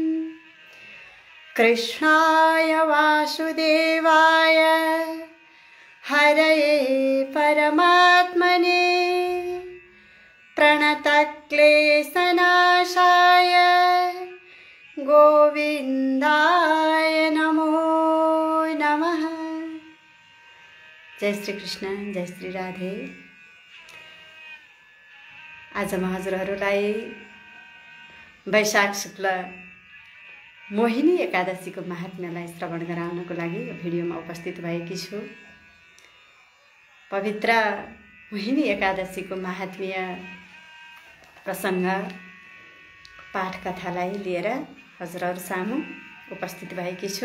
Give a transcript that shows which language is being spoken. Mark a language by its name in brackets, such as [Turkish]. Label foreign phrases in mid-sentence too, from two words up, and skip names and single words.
[Sanskrit] कृष्णाय वासुदेवाय हरये परमात्मने प्रणतक्लेशनाशाय गोविन्दाय नमो नमः। जय श्री कृष्ण, जय श्री राधे। [Nepali] आज म हजुरहरूलाई वैशाख शुक्ल मोहिनी एकादशीको महात्म्यलाई श्रवण गराउनको लागि यो भिडियोमा उपस्थित भएकी छु। पवित्र मोहिनी एकादशीको महात्म्य प्रसङ्ग पाठ कथालाई लिएर हजुरहरू सामु उपस्थित भएकी छु।